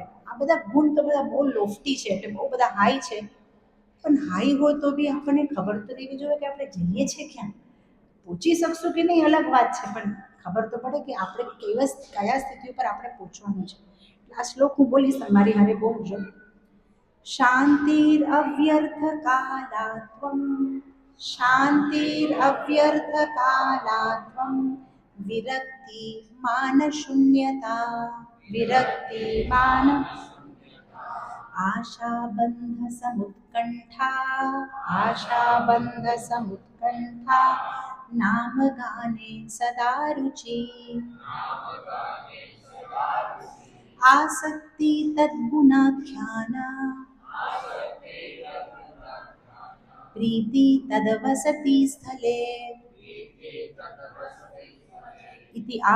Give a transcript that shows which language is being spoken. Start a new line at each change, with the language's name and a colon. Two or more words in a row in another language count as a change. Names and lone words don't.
Gujarati: આ બધા ગુણ તો બધા બહુ લોફટી છે, એટલે બહુ બધા હાઈ છે, પણ હાઈ હોય તો બી આપણને ખબર તો રહેવી જોઈએ કે આપણે જઈએ છીએ ક્યાં. પહોંચી શકશું કે નહીં અલગ વાત છે, પણ ખબર તો પડે કે આપણે કયા સ્થિતિ ઉપર આપણે પહોંચવાનું છે. આ શ્લોક હું બોલીશ, મારી હારે બોલજો.
Sanskrit: शान्तिरव्यर्थकालात्वं शान्तिरव्यर्थकालात्वं विरक्ति मानशून्यता विरक्तिमान आशाबन्धसमुत्कण्ठा आशाबन्धसमुत्कण्ठा नामगाने सदा रुचि आसक्ति तद्गुणाख्यान प्रीति तदवसति स्थले इति